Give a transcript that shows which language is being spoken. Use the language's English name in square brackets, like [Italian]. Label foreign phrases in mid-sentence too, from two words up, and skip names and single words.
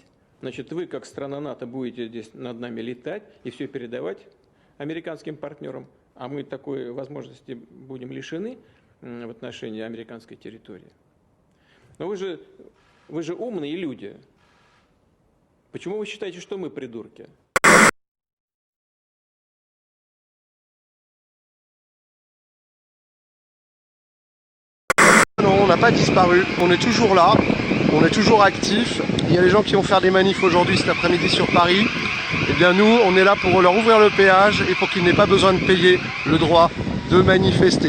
[Russian] Значит, вы, как страна НАТО, будете здесь над нами летать и все передавать американским партнерам, а мы такой возможности будем лишены в отношении американской территории. Но вы же умные люди. Почему вы считаете, что мы придурки? [French] Non, on n'a pas disparu, on est toujours là. on est toujours actifs. Il y a des gens qui vont faire des manifs aujourd'hui, cet après-midi sur Paris. Eh bien nous, on est là pour leur ouvrir le péage et pour qu'ils n'aient pas besoin de payer le droit de manifester.